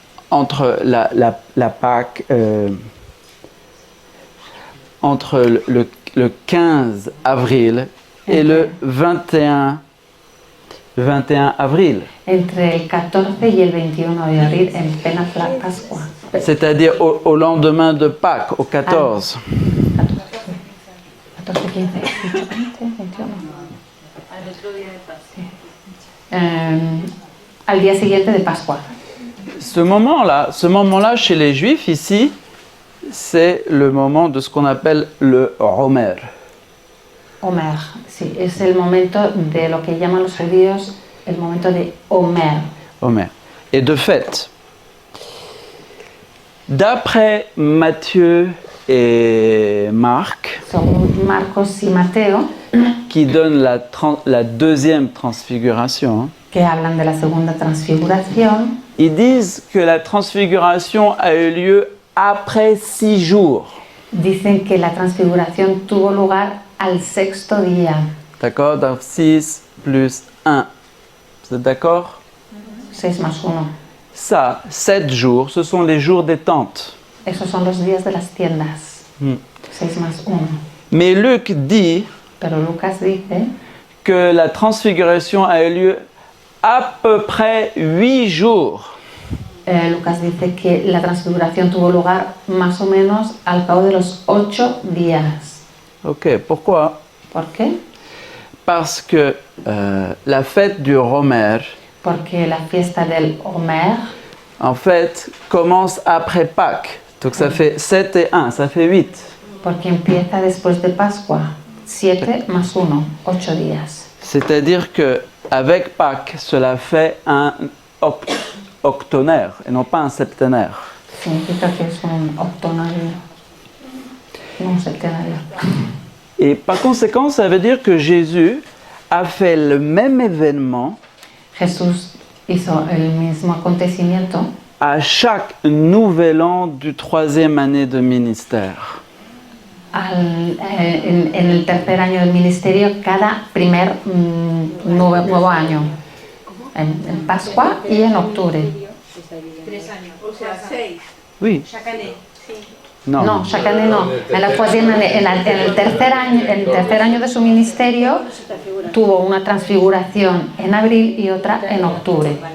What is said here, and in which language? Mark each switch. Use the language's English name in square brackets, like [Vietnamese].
[French] entre la Pâque, entre le 15 avril et le 21 avril, [Spanish] entre el 14 y el 21 de abril, en plena Pascua. [French] c'est-à-dire au lendemain de Pâques, au 14. 14, 15, 18, 20, 21. [Spanish] Al día siguiente de Pascua. [French] Ce moment-là, chez les Juifs, ici, c'est le moment de ce qu'on appelle le Homer. [Spanish] Homer, sí, es el momento de lo que llaman los judíos el momento de Homer. Homer. [French] Et de fait, d'après Matthieu et Marc, [Spanish] Según Marcos y Mateo, [French] qui donnent la deuxième transfiguration, [Spanish] que hablan de la segunda transfiguración, [French] ils disent que la transfiguration a eu lieu après 6 jours. [Spanish] dicen que la transfiguración tuvo lugar al sexto día. [French] D'accord? Donc 6 plus 1. Vous êtes d'accord? [Spanish] 6 más 1. [French] Ça, 7 jours, ce sont les jours des tentes. [Spanish] Esos son los días de las tiendas. 6 más 1. [French] Mais Luc dit [Spanish] Pero Lucas dice [French] que la transfiguration a eu lieu à peu près 8 jours. [Spanish] Lucas dice que la transfiguración tuvo lugar más o menos al cabo de los 8 días. [French] Ok, pourquoi? [Spanish] ¿Por qué? [French] parce que la fête du Homer, [Spanish] porque la fiesta del Homer [French] en fait, commence après Pâques. Donc ça fait 7 et 1, ça fait 8. [Spanish] porque empieza después de Pascua, 7 más 1, 8 días. [French] C'est-à-dire que avec Pâques, cela fait un octonaire et non pas un septenaire. [Spanish] Significa que es un octonario, no un septenario. [French] Et par conséquent, ça veut dire que Jésus a fait le même événement [Spanish] Jesús hizo el mismo acontecimiento [French] à chaque nouvel an du 3e année de ministère. [Spanish] en el tercer año del ministerio, cada primer nuevo año, en Pascua y en octubre. 3 años, o sea, 6. [French] Oui. Chaque année, [Spanish] sí. [French] Non. [Spanish] No, [French] chaque année [Spanish] no. En la [French] troisième année, [Spanish] en el tercer año de su ministerio tuvo una transfiguración en abril y otra en octubre.